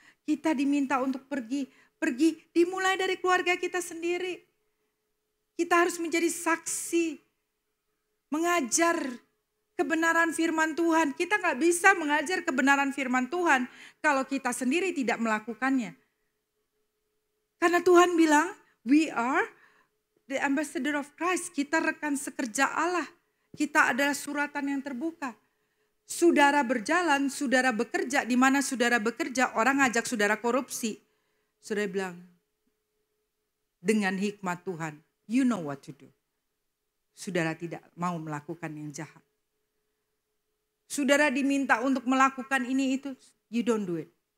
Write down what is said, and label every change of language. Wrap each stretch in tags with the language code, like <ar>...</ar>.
<id>Kita diminta untuk pergi dimulai dari keluarga kita sendiri. Kita harus menjadi saksi, mengajar kebenaran firman Tuhan. Kita gak bisa mengajar kebenaran firman Tuhan kalau kita sendiri tidak melakukannya. Karena Tuhan bilang,</id> <en>we are the ambassador of Christ.</en> <id>Kita rekan sekerja Allah. Kita adalah suratan yang terbuka. Saudara berjalan, saudara bekerja. Di mana saudara bekerja, orang ngajak saudara korupsi. Saudara bilang, dengan hikmat Tuhan,</id> <en>you know what to do.</en> <id>Saudara tidak mau melakukan yang jahat. Saudara diminta untuk melakukan ini itu,</id> <en>you don't do it.</en>